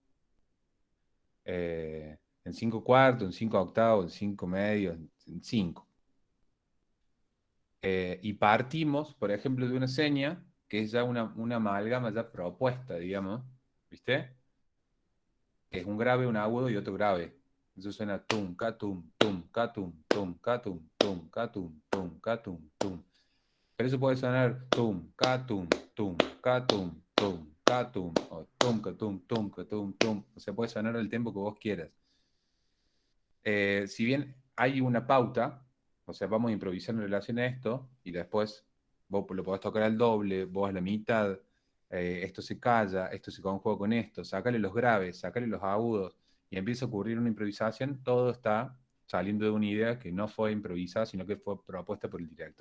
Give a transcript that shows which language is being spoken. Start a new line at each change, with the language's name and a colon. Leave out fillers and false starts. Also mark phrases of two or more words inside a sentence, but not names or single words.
Spanish: En 5 cuartos, en 5 octavos, en 5 medios, en 5. Y partimos, por ejemplo, de una seña que es ya una amalgama ya propuesta, digamos, ¿viste? Que es un grave, un agudo y otro grave. Eso suena tum, ca, tum, ca, tum, ca, tum, ca, tum, ca, tum. Pero eso puede sonar tum, ca, tum, ca, ca, o tum, ca, tum. O sea, puede sonar el tempo que vos quieras. Si bien hay una pauta, o sea, vamos a improvisar en relación a esto, y después vos lo podés tocar al doble, vos a la mitad, esto se calla, esto se conjuga con esto, sácale los graves, sácale los agudos, y empieza a ocurrir una improvisación, todo está saliendo de una idea que no fue improvisada, sino que fue propuesta por el director.